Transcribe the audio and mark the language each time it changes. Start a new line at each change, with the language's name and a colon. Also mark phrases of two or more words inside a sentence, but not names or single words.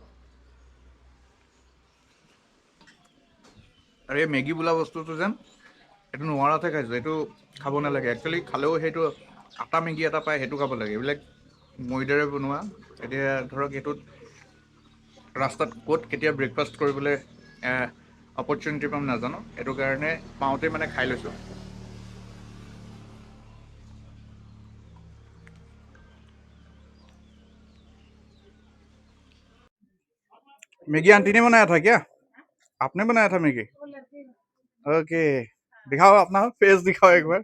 Assamese: আৰু এই মেগী বোলা বস্তুটো যেন, এইটো নোৱাৰাতে খাইছোঁ, এইটো খাব নালাগে। একচুৱেলি খালেও সেইটো আটা মেগী এটা পায়, সেইটো খাব লাগে। এইবিলাক ময়দাৰে বনোৱা। এতিয়া ধৰক এইটোত ৰাস্তাত ক'ত কেতিয়া ব্ৰেকফাষ্ট কৰিবলৈ অপৰচুনিটি পাম নাজানো, সেইটো কাৰণে পাওঁতে মানে খাই লৈছোঁ।
Hindi: मैगी आंटी ने बनाया था क्या? आपने बनाया था मैगी? ओके, दिखाओ अपना फेस, दिखाओ एक बार।